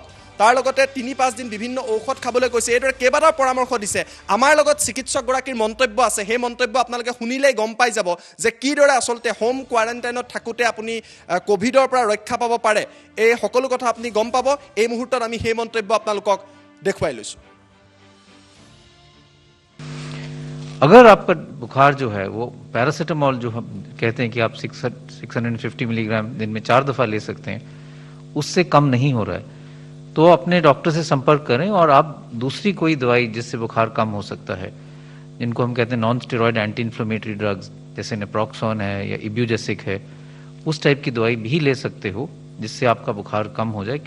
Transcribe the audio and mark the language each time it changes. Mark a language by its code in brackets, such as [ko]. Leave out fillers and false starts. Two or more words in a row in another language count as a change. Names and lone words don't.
[as] তাৰ লগতে ৩-৫ দিন বিভিন্ন ঔষধ খাবলৈ কৈছে। এইদৰে কেইবাটাও পৰামৰ্শ দিছে। আমাৰ লগত চিকিৎসকগৰাকীৰ মন্তব্য আছে, সেই মন্তব্য আপোনালোকে শুনিলেই গম পাই যাব যে কিদৰে আচলতে [en] home quarantine [as] থাকোঁতে আপুনি কোভিডৰ পৰা ৰক্ষা পাব পাৰে। এই সকলো কথা আপুনি গম পাব। এই মুহূৰ্তত আমি সেই মন্তব্য আপোনালোকক দেখুৱাই লৈছোঁ। [hi] अगर आपका बुखार जो है वो पैरासीटामोल जो हम कहते हैं कि आप 650 मिलीग्राम दिन में 4 दफ़ा ले सकते हैं, उससे कम नहीं हो रहा है तो अपने डॉक्टर से संपर्क करें और आप दूसरी कोई दवाई जिससे बुखार कम हो सकता है, जिनको हम कहते हैं [en] non steroid anti inflammatory drugs [hi] जैसे नेप्रोक्सोन है या इब्यूजेसिक है, उस टाइप की दवाई भी ले सकते हो जिससे आपका बुखार कम हो जाए।